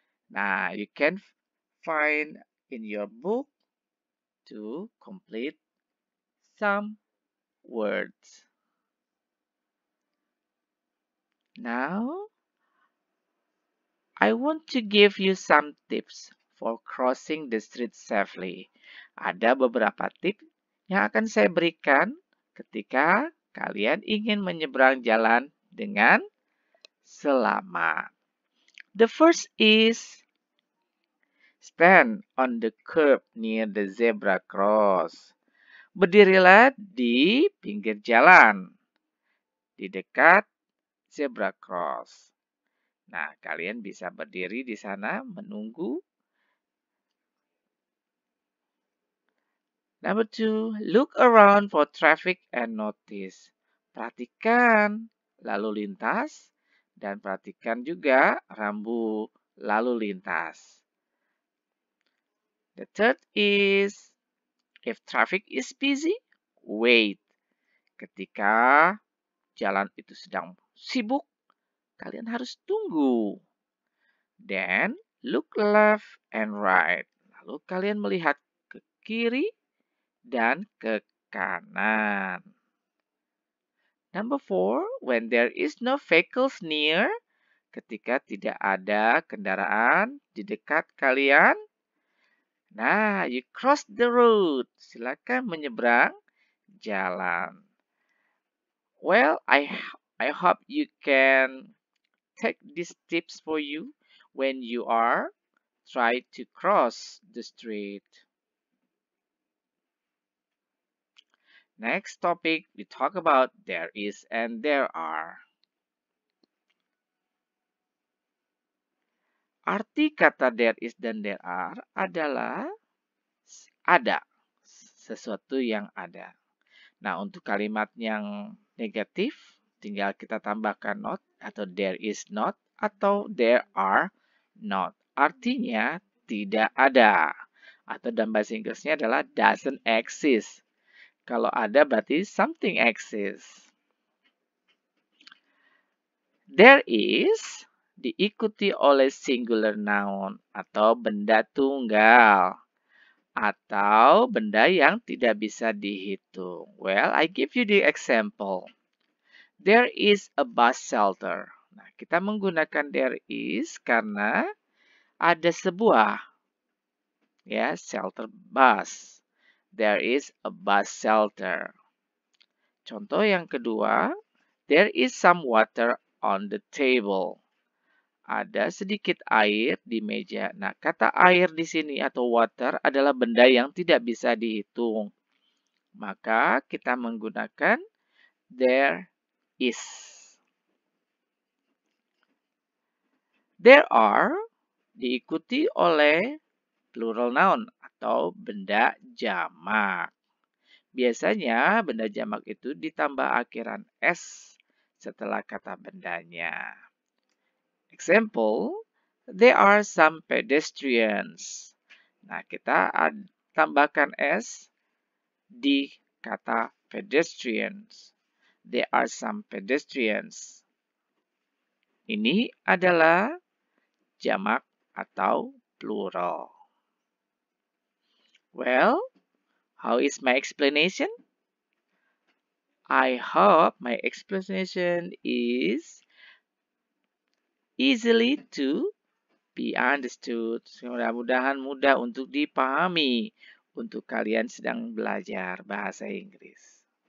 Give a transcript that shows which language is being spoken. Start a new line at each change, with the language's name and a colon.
English: Now you can find in your book to complete some words. Now I want to give you some tips for crossing the street safely.
Indonesian: Ada beberapa tips yang akan saya berikan ketika kalian ingin menyeberang jalan dengan selamat.
English: The first is stand on the curb near the zebra cross.
Indonesian: Berdirilah di pinggir jalan, di dekat zebra cross. Nah, kalian bisa berdiri di sana menunggu.
English: Number 2, look around for traffic and notice.
Indonesian: Perhatikan lalu lintas dan perhatikan juga rambu lalu lintas.
English: The third is, if traffic is busy, wait.
Indonesian: Ketika jalan itu sedang sibuk, kalian harus tunggu.
English: Then, look left and right.
Indonesian: Lalu kalian melihat ke kiri dan ke kanan.
English: Number 4, when there is no vehicles near,
Indonesian: ketika tidak ada kendaraan di dekat kalian, nah,
English: you cross the road.
Indonesian: Silakan menyeberang jalan.
English: Well, I hope you can take these tips for you when you are try to cross the street. Next topic, we talk about there is and there are.
Indonesian: Arti kata there is dan there are adalah ada, sesuatu yang ada. Nah, untuk kalimat yang negatif, tinggal kita tambahkan not atau there is not atau there are not. Artinya tidak ada. Atau dalam bahasa Inggrisnya adalah
English: doesn't exist.
Indonesian: Kalau ada berarti
English: something exists.
Indonesian: There is diikuti oleh singular noun atau benda tunggal atau benda yang tidak bisa dihitung.
English: Well, I give you the example. There is a bus shelter.
Indonesian: Nah, kita menggunakan there is karena ada sebuah shelter bus.
English: There is a bus shelter.
Indonesian: Contoh yang kedua,
English: there is some water on the table.
Indonesian: Ada sedikit air di meja. Nah, kata air di sini atau water adalah benda yang tidak bisa dihitung. Maka kita menggunakan there is. There are diikuti oleh plural noun atau benda jamak. Biasanya benda jamak itu ditambah akhiran s setelah kata bendanya.
English: Example, there are some pedestrians.
Indonesian: Nah, kita tambahkan s di kata pedestrians.
English: There are some pedestrians.
Indonesian: Ini adalah jamak atau plural.
English: Well, how is my explanation? I hope my explanation is easily to be understood.
Indonesian: Mudah-mudahan mudah untuk dipahami untuk kalian sedang belajar bahasa Inggris.